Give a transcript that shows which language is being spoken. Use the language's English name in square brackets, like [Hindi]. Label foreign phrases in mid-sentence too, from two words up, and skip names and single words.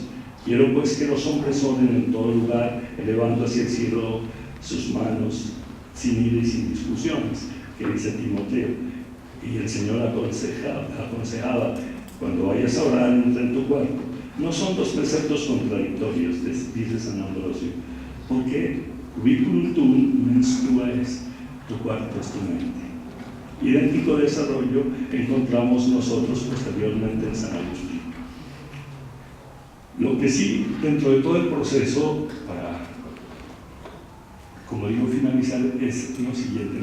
[Spanish] Quiero pues que los hombres oren en todo lugar, elevando hacia el cielo sus manos, sin ira y sin discusiones, que dice Timoteo. Y el Señor aconsejaba, cuando vayas a orar, entra en tu cuarto. No son dos preceptos contradictorios, dice San Ambrosio, porque [Latin] cubiculum tuum mens tua es, [Spanish] tu cuarto es tu mente. Idéntico desarrollo encontramos nosotros posteriormente en San Agustín. Lo que sí, dentro de todo el proceso, para, como digo, finalizar, es lo siguiente.